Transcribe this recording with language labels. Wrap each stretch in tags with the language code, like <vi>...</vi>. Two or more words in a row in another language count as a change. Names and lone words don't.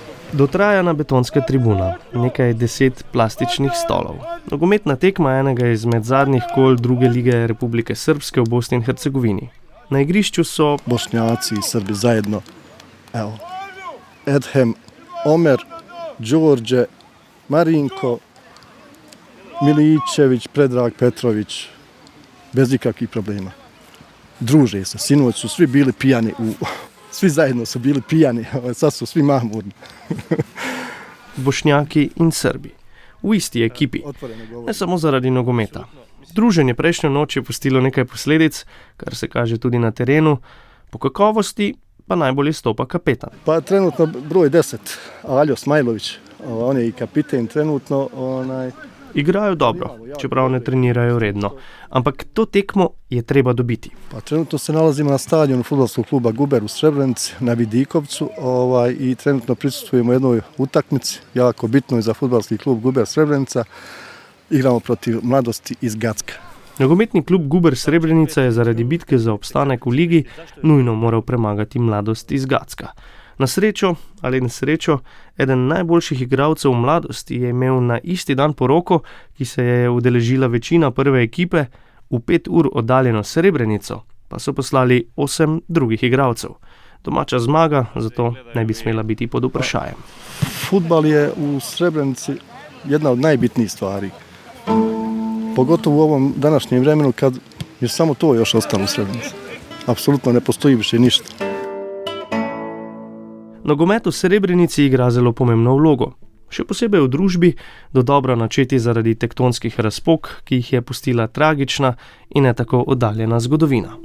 <sl>Dotrajana betonska tribuna, nekaj 10 plastičnih stolov. Nogometna tekma enega izmed zadnjih kol druge lige Republike Srpske v Bosni in Hercegovini. Na igrišču so</sl> <bs>Bošnjaci i Srbi zajedno. Evo, Edhem, Omer, Đorđe, Marinko, Miličević, Predrag Petrović, bez ikakvih problema. Druže se, sinoć su svi bili pijani, svi zajedno su bili pijani, sad su svi mahmurni.</bs> <sl>Bošnjaki in Srbi, v isti ekipi, ne samo zaradi nogometa. Druženje prejšnjo noč je pustilo nekaj posledic, kar se kaže tudi na terenu, po kakovosti pa najbolj izstopa kapetan.</sl> <bs>Pa trenutno broj 10, Aljo Smajlović, on je i kapiten trenutno.</bs> <sl>Igrajo dobro, čeprav ne trenirajo redno, ampak to tekmo je treba dobiti.</sl> <bs>Pa trenutno se nalazimo na stadionu fudbalskog kluba Guber u Srebrenici, na Vidikovcu, i trenutno prisustvujemo jednoj utakmici, jako bitnoj za fudbalski klub Guber Srebrenica. Igramo protiv Mladosti iz Gacka.</bs> <sl>Nogometni klub Guber Srebrenica je zaradi bitke za obstanek v ligi nujno moral premagati Mladost iz Gacka. Na srečo ali nesrečo, eden najboljših igralcev Mladosti je imel na isti dan poroko, ki se je udeležila večina prve ekipe, v 5 ur oddaljeno Srebrenico, pa so poslali 8 drugih igralcev. Domača zmaga, zato ne bi smela biti pod vprašajem.</sl> <bs>Fudbal je u Srebrenici jedna od najbitnijih stvari. Pogotovo u ovom današnjem vremenu kad je samo to još ostalo u Srebrenici. Apsolutno ne postoji više ništa.</bs> <sl>Nogomet v Srebrenici igra zelo pomembno vlogo, še posebej v družbi, dodobra načeti zaradi tektonskih razpok, ki jih je pustila tragična in ne tako oddaljena zgodovina.</sl>